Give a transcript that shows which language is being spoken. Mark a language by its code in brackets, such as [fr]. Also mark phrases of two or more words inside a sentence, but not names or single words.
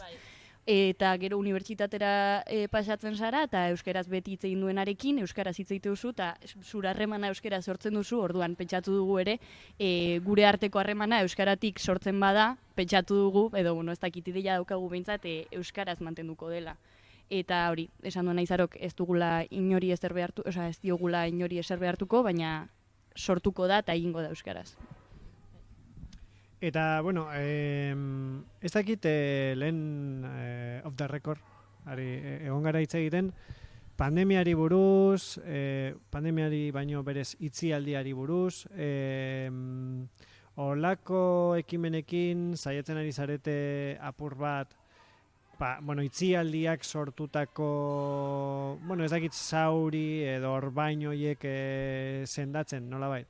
[eu] Eta gero unibertsitatera pasatzen zara, eta euskaraz beti hitz egin duenarekin, euskaraz hitz egite duzu, eta zure harremana euskaraz sortzen duzu, orduan pentsatu dugu ere, gure arteko harremana euskaratik sortzen bada, pentsatu dugu, edo bueno, ez dakit ideia daukagu behintzat, euskaraz mantenduko dela. Eta hori, esan duena Izarok ez dugula inori ezer behartu, osea, ez diogula inori ezer behartuko, baina sortuko da eta egingo da euskaraz. Eta, bueno, ez dakit lehen [en] off the record, [eu] egon gara hitz egiten, pandemiari buruz, pandemiari baino berez itzialdiari buruz, olako ekimenekin saiatzen ari zarete apur bat, bueno, itzialdiak sortutako, bueno, ez dakit zauri edo orbain horiek sendatzen, nolabait?